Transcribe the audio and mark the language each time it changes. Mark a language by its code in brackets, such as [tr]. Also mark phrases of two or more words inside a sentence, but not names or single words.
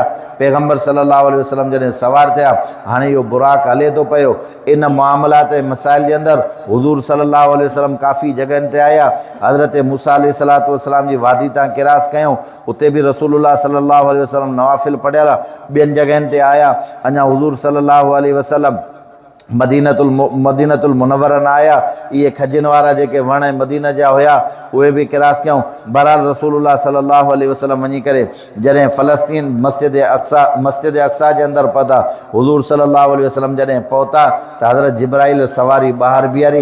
[sd] पैगम्बर [ar] صلى الله عليه وسلم [sd] जॾहिं सवार थिया, हाणे इहो बुराक हले थो पियो। इन मामलात ऐं मसाइल जे अंदरि हुज़ूर [ar] صلى الله عليه وسلم [sd] काफ़ी जॻहियुनि ते आया। हज़रत मूसा [ar] عليه الصلاة والسلام [sd] जी वादी तां किरास कयूं, उते बि रसूलुल्लाह [ar] صلى الله عليه وسلم [sd] नवाफ़िल पढ़ियल। ॿियनि जॻहियुनि ते आया। अञा हुज़ूर [ar] صلى الله عليه وسلم [sd] मदीनतुल मुनव्वरा न आया। इहे खजनि वारा जेके वण मदीना जा हुया उहे बि किरास कयूं। बहरहाल रसूलुल्लाह [ar] صلى الله عليه وسلم [sd] वञी करे जॾहिं फ़लस्तीन मस्जिद अक़सा जे अंदरि पहुता, हुज़ूर [ar] صلى الله عليه وسلم [sd] जॾहिं पहुता त हज़रत जिब्राईल सवारी ॿाहिरि बीहारी।